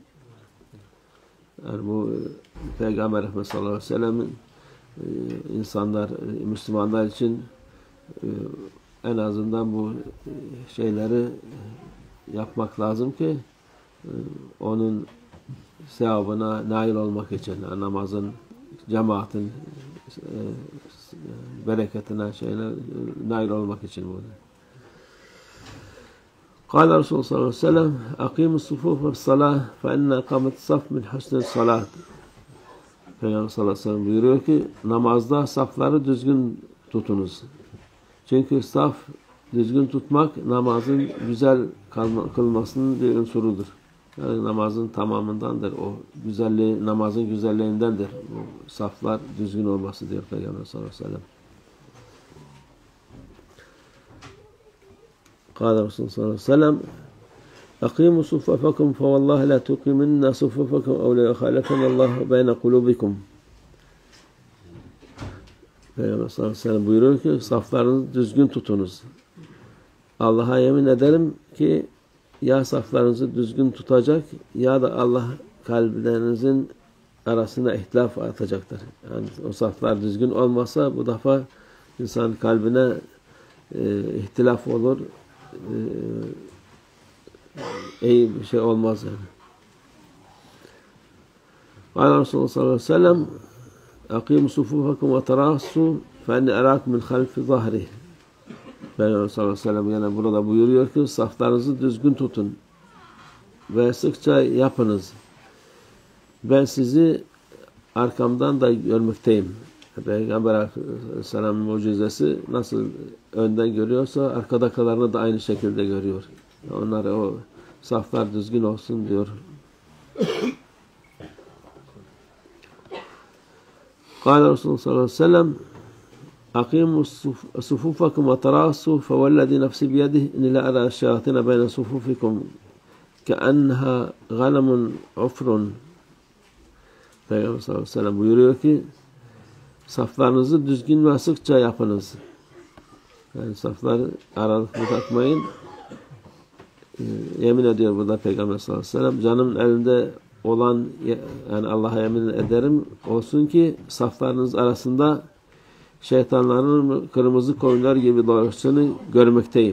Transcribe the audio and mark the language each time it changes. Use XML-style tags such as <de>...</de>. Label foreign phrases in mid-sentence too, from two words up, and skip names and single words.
<tr>Yani bu Peygamber Efendimiz</tr> <ar>صلى الله عليه وسلم'in</ar> <tr>insanlar, Müslümanlar için en azından bu şeyleri yapmak lazım ki onun sevabına nail olmak için, yani namazın, cemaatin bereketine, şeyine nail olmak için bu.</tr> <ar>قال رسول الله صلى الله عليه وسلم اَقِيمُ الصُّفُوفَ بِالصَّلَاةِ فَاِنَّ اَقَامَتِ الصَّفْ مِنْ حُسْنِ الصَّلَاةِ Peygamber صلى الله عليه وسلم</ar> <tr>buyuruyor ki namazda safları düzgün tutunuz. Çünkü saf düzgün tutmak namazın güzel kılmasının bir unsurudur. Yani namazın tamamındandır. O güzelliği, namazın güzelliğindendir. O saflar düzgün olması diyor Peygamber</tr> <ar>صلى الله عليه وسلم. قال رسول الله صلى الله عليه وسلم اَقِيمُوا صُفَّفَكُمْ فَوَاللّٰهِ لَا تُقِيمِنَّ صُفَّفَكُمْ اَوْ لَيَخَالَفَنَ اللّٰهُ بَيْنَ قُلُوبِكُمْ Peygamber صلى الله عليه وسلم</ar> <tr>buyuruyor ki saflarınızı düzgün tutunuz. Allah'a yemin ederim ki ya saflarınızı düzgün tutacak ya da Allah kalplerinizin arasında ihtilaf atacaktır. Yani o saflar düzgün olmasa bu defa insan kalbine ihtilaf olur. İyi bir şey olmaz yani.</tr> <ar>قال رسول الله صلى الله عليه وسلم اَقِيمُ صُفُوفَكُمْ وَتَرَاسُوا فَاَنِّ اَرَاكُمْ مِنْ خَلْفِ ظَهْرِهِ Peygamber صلى الله عليه وسلم</ar> <tr>yani burada buyuruyor ki saflarınızı düzgün tutun ve sıkça yapınız. Ben sizi arkamdan da görmekteyim. Peygamber aleyhisselamın mucizesi nasıl önden görüyorsa arkadakilerini da aynı şekilde görüyor. Onlar o saflar düzgün olsun diyor.</tr> <ar>قال رسول الله صلى الله عليه وسلم اَقِيمُوا صُفُوفَكُمْ وَتَرَاسُوا فَوَالَّذِي نَفْسِ بِيَدِهِ اِنِ لَا أَرَى الشَّيَاطِينَ بَيْنَ صُفُوفِكُمْ كَأَنَّهَا غَنَمٌ عُفْرٌ Peygamber صلى الله عليه وسلم</ar> <tr>buyuruyor ki saflarınızı düzgün ve sıkça yapınız. Yani safları aralık bırakmayın. Yemin ediyor burada Peygamber</tr> <ar>صلى الله عليه وسلم</ar> <tr>canımın elinde olan yani Allah'a yemin ederim olsun ki saflarınız arasında şeytanların kırmızı koyunlar gibi dolaştığını görmekteyim.</tr>